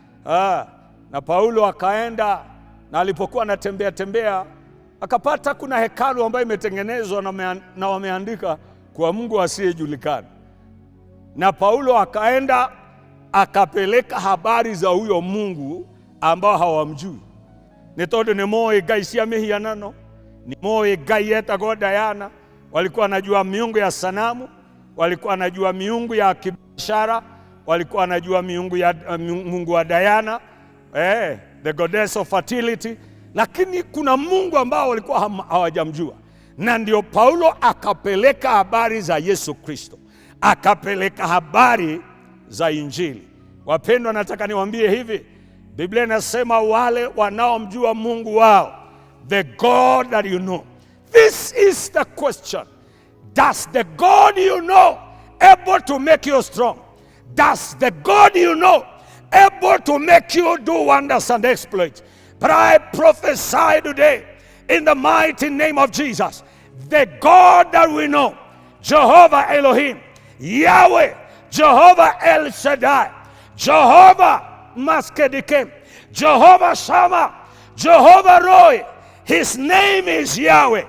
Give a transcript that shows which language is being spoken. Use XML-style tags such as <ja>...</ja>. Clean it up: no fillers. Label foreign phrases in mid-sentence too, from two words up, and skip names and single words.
<sw>Na Paulo akaenda, na alipokuwa anatembea akapata kuna hekalu ambayo imetengenezwa na wameandika kwa Mungu asiyejulikana. Na Paulo akaenda akapeleka habari za huyo Mungu ambao hawamjui.</sw> <ki>Nitodo ni moe gai cia mihianano, ni moe gai etagwo Diana.</ki> <sw>Walikuwa wanajua miungu ya sanamu, walikuwa wanajua miungu ya kibiashara, walikuwa wanajua miungu ya Mungu wa Diana,</sw> <en>the goddess of fertility.</en> <sw>Lakini kuna Mungu ambao walikuwa hawajamjua. Na ndio Paulo akapeleka habari za Yesu Kristo, akapeleka habari za Injili. Wapendwa, nataka niwaambie hivi, Biblia inasema wale wanaomjua Mungu wao,</sw> <en>the God that you know. This is the question. Does the God you know able to make you strong? Does the God you know able to make you do wonders and exploits? But I prophesy today in the mighty name of Jesus, the God that we know, Jehovah Elohim, Yahweh, Jehovah El Shaddai, Jehovah Maskedikem, Jehovah Shammah, Jehovah Roy, his name is Yahweh.</en>